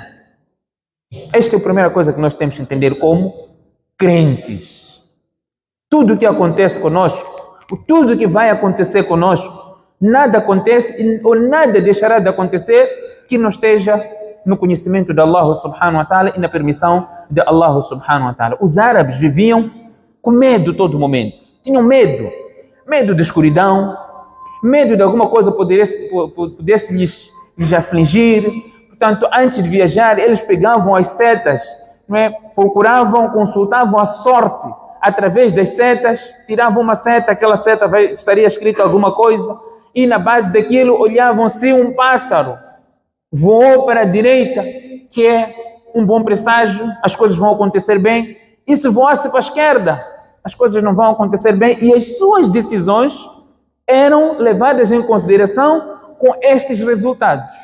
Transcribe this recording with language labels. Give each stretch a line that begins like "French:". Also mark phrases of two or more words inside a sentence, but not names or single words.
Portuguese: Esta é a primeira coisa que nós temos que entender como crentes. Tudo o que acontece conosco, tudo o que vai acontecer conosco, nada acontece ou nada deixará de acontecer que não esteja no conhecimento de Allah
Arabic: سبحانه وتعالى
Portuguese: e na permissão de Allah
Arabic: سبحانه وتعالى.
Portuguese: Os árabes viviam com medo todo momento. Tinham medo. Medo de escuridão, medo de alguma coisa pudesse lhes afligir. Portanto, antes de viajar, eles pegavam as setas, não é? Procuravam, consultavam a sorte através das setas, tiravam uma seta, aquela seta estaria escrito alguma coisa, e na base daquilo olhavam se um pássaro voou para a direita, que é um bom presságio, as coisas vão acontecer bem, e se voasse para a esquerda, as coisas não vão acontecer bem, e as suas decisões eram levadas em consideração com estes resultados.